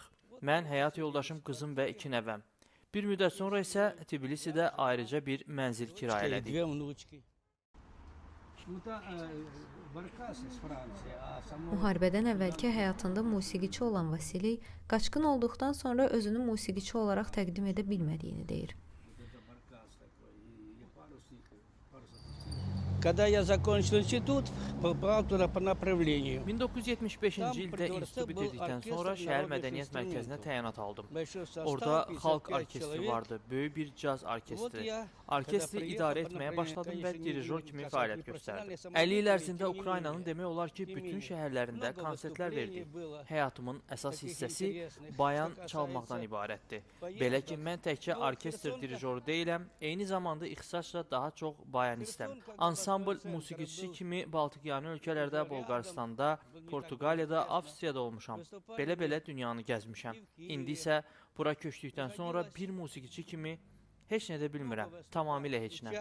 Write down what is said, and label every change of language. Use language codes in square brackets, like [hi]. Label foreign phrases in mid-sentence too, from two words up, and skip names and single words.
[az] Mən, həyat yoldaşım, qızım və 2 nəvəm. Bir müddət sonra isə Tbilisidə ayrıca bir mənzil kirayə elədik. Müharibədən əvvəlki həyatında musiqiçi olan Vasiliy, qaçqın olduqdan sonra özünü musiqiçi olaraq təqdim edə bilmədiyini deyir. [ru] Когда я закончил институт, попал туда по направлению. [az] 1975-ci ildə institutu bitirdikdən sonra şəhər mədəniyyət mərkəzinə təyinat aldım. Orada xalq orkestri vardı, böyük bir caz orkestri. Orkestri idarə etməyə başladım və dirijor kimi fəaliyyət göstərdim. 50 il ərzində Ukraynanın demək olar ki, bütün şəhərlərində konsertlər verdim. Həyatımın əsas hissəsi bayan çalmaqdan ibarətdir. Belə ki, mən təkcə orkestr dirijoru deyiləm, eyni zamanda ixtisasla daha çox bayanistəm. Ansambl musiqiçisi kimi Baltikyanı ölkələrdə, Bolqarıstanda, Portuqaliyada, Avstriyada olmuşam. Belə-belə dünyanı gəzmişəm. İndi isə bura köçdükdən sonra bir musiqiçi kimi heç nə də bilmirəm. Tamamilə heç nə.